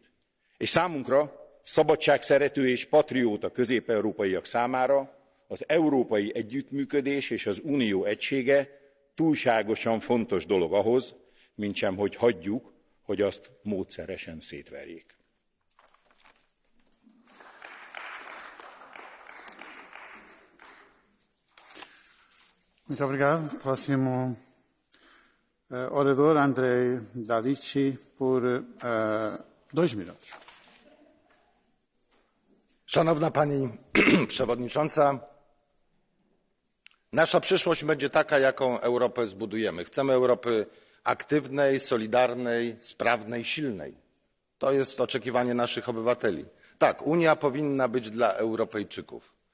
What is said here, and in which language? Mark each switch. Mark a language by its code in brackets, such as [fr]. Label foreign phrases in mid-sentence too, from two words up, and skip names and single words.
[hu] És számunkra, szabadságszerető és patrióta közép-európaiak számára az európai együttműködés és az unió egysége túlságosan fontos dolog ahhoz, mintsem hogy hagyjuk, hogy azt módszeresen szétverjék. [pt] Muito obrigado. Próximo orador, Andrei Dalici, por 2 minutos. [pl] Szanowna Pani Przewodnicząca, nasza przyszłość będzie taka, jaką Europę zbudujemy. Chcemy Europy aktywnej, solidarnej, sprawnej, silnej. To jest oczekiwanie naszych obywateli. Tak, Unia powinna być dla Europejczyków.